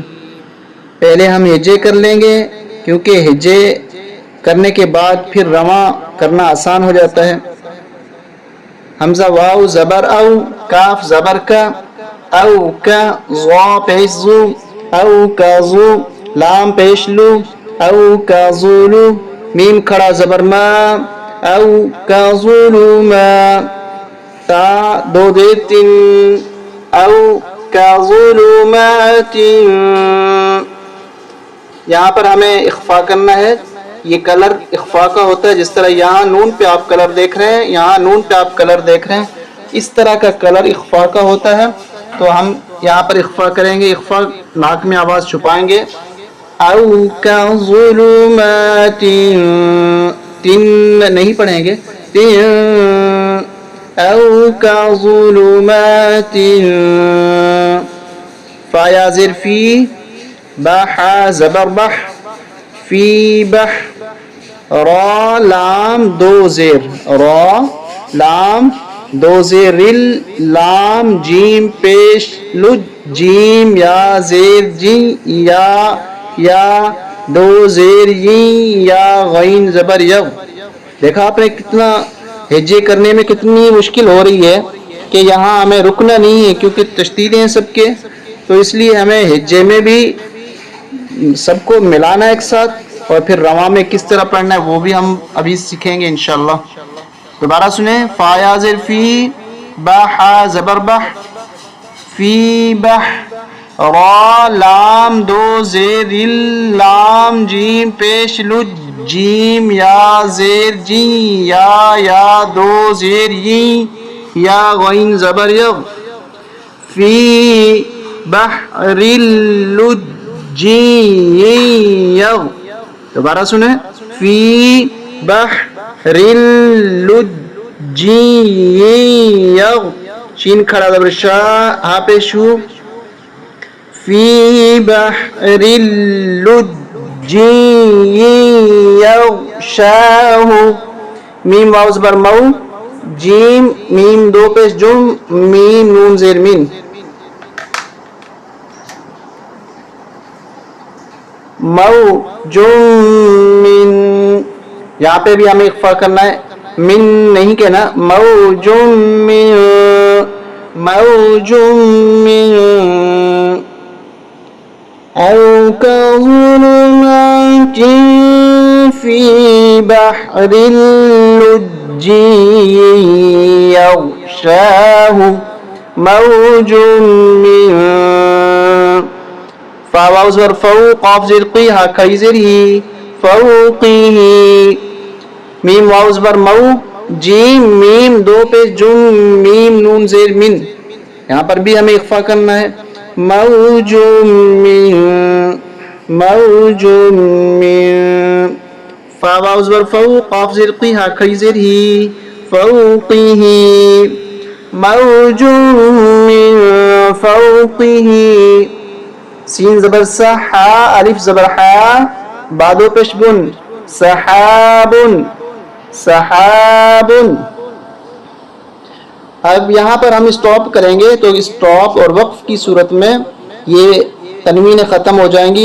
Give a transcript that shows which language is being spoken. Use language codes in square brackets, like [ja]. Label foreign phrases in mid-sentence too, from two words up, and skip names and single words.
[ur] پہلے ہم ہجے کر لیں گے، کیونکہ ہجے کرنے کے بعد پھر رواں کرنا آسان ہو جاتا ہے۔ حمزہ واو زبر او، کاف زبر کا، او کا، ضا پیش زو، او کا زو، لام پیش لو، او کا زولو، میم کھڑا زبر ما، او کا زولو ما، تا دو دیر تن، او کا ظلمات۔ یہاں پر ہمیں اخفا کرنا ہے، یہ کلر اخفا کا ہوتا ہے، جس طرح یہاں نون پہ آپ کلر دیکھ رہے ہیں، یہاں نون پہ آپ کلر دیکھ رہے ہیں، اس طرح کا کلر اخفا کا ہوتا ہے۔ تو ہم یہاں پر اخفا کریں گے، اخفا ناک میں آواز چھپائیں گے۔ او کا ظلمات، تین نہیں پڑھیں گے، او کا ظلمات، فا یا زیر فی، بح زبر بح، فی بح، را لام دو زیر، را لام دو زیر، رل لام جیم پیش لج، جیم یا زیر جی، یا دو زیر ی، یا غین زبر یغ۔ دیکھا آپ نے کتنا ہجے کرنے میں کتنی مشکل ہو رہی ہے کہ یہاں ہمیں رکنا نہیں ہے، کیونکہ تشدیدیں ہیں سب کے، تو اس لیے ہمیں ہجے میں بھی سب کو ملانا ایک ساتھ، اور پھر رواں میں کس طرح پڑھنا ہے وہ بھی ہم ابھی سیکھیں گے انشاءاللہ۔ دوبارہ سنیں، فا یا زیر فی، با حا زبر بح، فی بح، را لام دو زیر، رل لام جیم پیش لج، جیم یا زیر جی، یا دو زیر ی، یا غین زبر یغ، [ar] فی بحر اللج یغ۔ [ur] دوبارہ سنیں، [ar] فی بحر اللج یغ، [ur] شین کھڑا زبر شا، ہا پہ شو، [ar] فی بحر اللج [ur] یغشاہ، میم واو زبر مو، جیم میم دو پیش جم، میم نون زیر من، موجم من، یہاں پہ بھی ہمیں اخفا کرنا ہے، من نہیں کہنا، موجم من، [ar] موجم من، او كظلمات في بحر اللج يغشاه موج من، [ur] فا واو زبر فو، قاف زیر قی، ہا کھڑی زیر ہی، فوقه، میم واو زبر مو، جیم میم دو پہ جم، میم نون زیر من، یہاں پر بھی ہمیں اخفا کرنا ہے، [ar] موج من موج من [ur] فا واو زبر فو قاف زیر قی ہا کھڑی زیر ہی [ar] فوقه موج من فوقه [ur] سین زبر سا حا الف زبر حا بادو پیش بن سحاب سحاب. اب یہاں پر ہم اسٹاپ کریں گے تو اسٹاپ اور وقف کی صورت میں یہ تنوین ختم ہو جائیں گی.